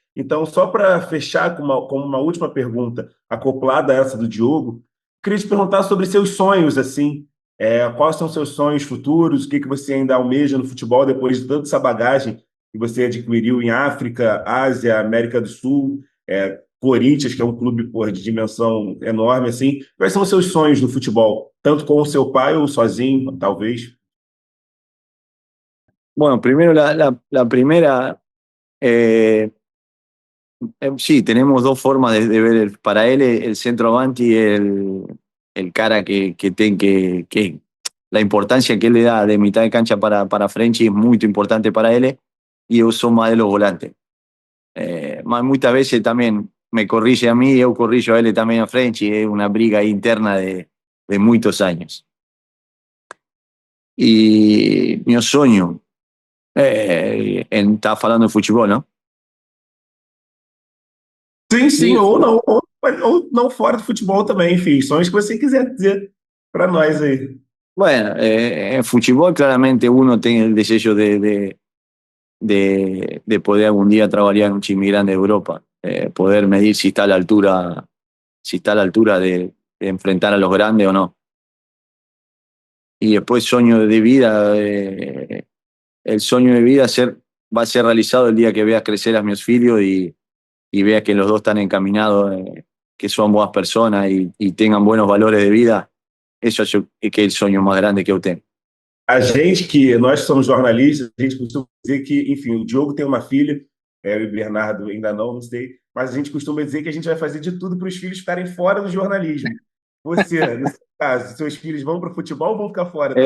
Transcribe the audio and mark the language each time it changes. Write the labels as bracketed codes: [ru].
[pt] Então, só para fechar com uma última pergunta, acoplada a essa do Diogo, queria te perguntar sobre seus sonhos, assim, quais são seus sonhos futuros, o que você ainda almeja no futebol depois de toda essa bagagem que você adquiriu em África, Ásia, América do Sul, Corinthians, que é um clube de dimensão enorme, assim. Quais são os seus sonhos no futebol? Tanto com o seu pai ou sozinho, talvez? [es] Bueno, primero la primera, sí, tenemos dos formas de ver. Para él el centroavanti es el cara que la importancia que él le da de mitad de cancha para Frenchy es muy importante para él, y yo soy más de los volantes. Muchas veces también me corrige a mí, yo corrijo a él también a Frenchy, es una briga interna de muchos años. Y mi sueño, está falando de fútbol, ¿no? [pt] Sim, ou não fora do futebol também, enfim, sonhos que você quiser dizer para nós aí. [es] Bueno, en fútbol claramente uno tiene el deseo de poder algún día trabajar en un time grande de Europa, poder medir si está a la altura de enfrentar a los grandes o no. Y después sueño de vida, el sueño de vida va a ser realizado el día que veas crecer a mis filhos y veas que los dos están encaminados, que son buenas personas y tengan buenos valores de vida. Eso es que el [pt] sonho mais grande que eu tenho. Nós somos jornalistas, a gente costuma dizer que, enfim, o Diogo tem uma filha, o Bernardo ainda não sei, mas a gente costuma dizer que a gente vai fazer de tudo para os filhos ficarem fora do jornalismo. Você, nesse caso, seus filhos vão para o futebol ou vão ficar fora também?